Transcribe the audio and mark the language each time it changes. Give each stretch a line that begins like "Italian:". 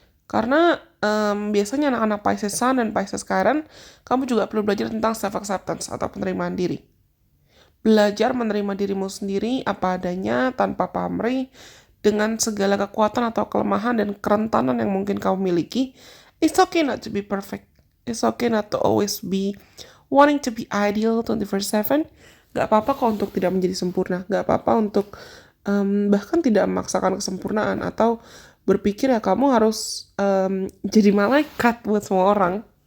Indonesian: Karena biasanya anak-anak Pisces Sun dan Pisces Chiron, kamu juga perlu belajar tentang self-acceptance atau penerimaan diri. Belajar menerima dirimu sendiri apa adanya tanpa pamrih dengan segala kekuatan atau kelemahan dan kerentanan yang mungkin kamu miliki.
English: It's okay not to be perfect. It's okay not to always be wanting to be ideal 24/7.
Indonesian: Gak apa-apa kok untuk tidak menjadi sempurna. Gak apa-apa untuk bahkan tidak memaksakan kesempurnaan atau berpikir ya kamu harus jadi malaikat buat semua orang.